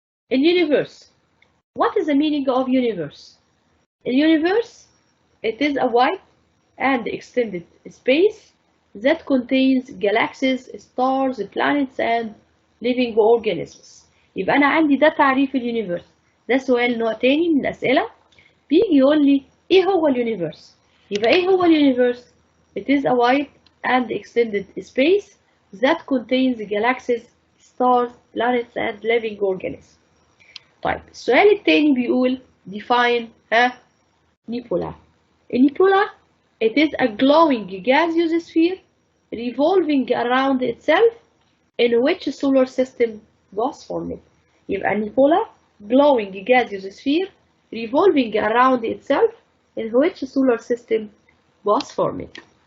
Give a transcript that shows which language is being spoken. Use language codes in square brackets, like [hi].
[en] In universe, what is the meaning of universe? In universe, it is a wide and extended space that contains galaxies, stars, planets, and living organisms. [ar] يبقى أنا عندي ده تعريف اليونيفرس. ده سؤال نوع تاني من الأسئلة بيجي يقول لي إيه هو اليونيفرس؟ يبقى إيه هو اليونيفرس؟ [en] It is a wide and extended space that contains galaxies, stars, planets, and living organisms. [ar] طيب السؤال التاني بيقول [en] define nebula. النيبولا it is a glowing gaseous sphere revolving around itself in which solar system was formed. [ar] يبقى [en] النيبولا glowing gaseous sphere revolving around itself in which solar system was formed.